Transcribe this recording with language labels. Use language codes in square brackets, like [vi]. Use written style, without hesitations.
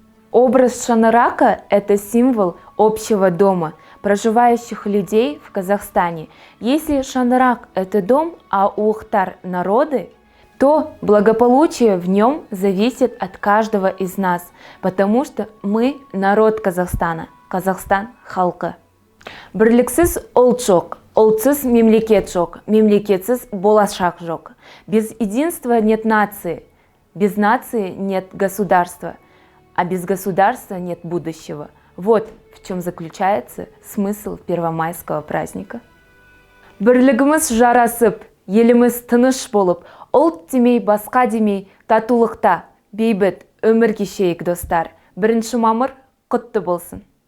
[ru] Образ шаңырака – это символ общего дома, проживающих людей в Казахстане. Если шаңырак – это дом, а ухтар – народы, то благополучие в нем зависит от каждого из нас, потому что мы – народ Казахстана, [kk] Казахстан халқы. Бірліксіз ұлт жоқ, ұлтсыз мемлекет жоқ, мемлекетсіз болашақ жоқ. [ru] Без единства нет нации, без нации нет государства, а без государства нет будущего. Вот в чем заключается смысл первомайского праздника. [kk] Бірлігіміз жарасып, еліміз тыныш болып, ұлт демей, басқа демей, татулықта, бейбіт өмір кешейік, достар. 1 мамыр құтты болсын.